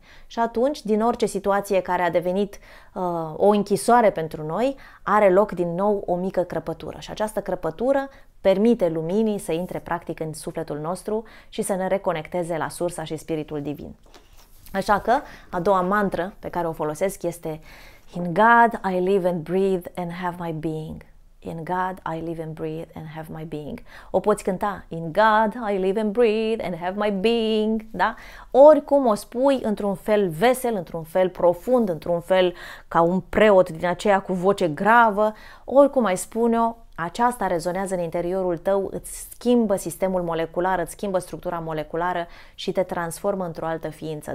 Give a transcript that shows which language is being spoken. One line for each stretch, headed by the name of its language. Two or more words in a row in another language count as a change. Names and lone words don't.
Romanian: Și atunci, din orice situație care a devenit o închisoare pentru noi, are loc din nou o mică crăpătură. Și această crăpătură permite luminii să intre practic în sufletul nostru și să ne reconecteze la sursa și spiritul divin. Așa că a doua mantră pe care o folosesc este
English: In God I live and breathe and have my being. In God I live and breathe and have my being.
Romanian: O poți cânta
English: In God I live and breathe and have my being,
Romanian: da? Oricum o spui într-un fel vesel, într-un fel profund, într-un fel ca un preot din aceea cu voce gravă, oricum ai spune-o, aceasta rezonează în interiorul tău, îți schimbă sistemul molecular, îți schimbă structura moleculară și te transformă într-o altă ființă.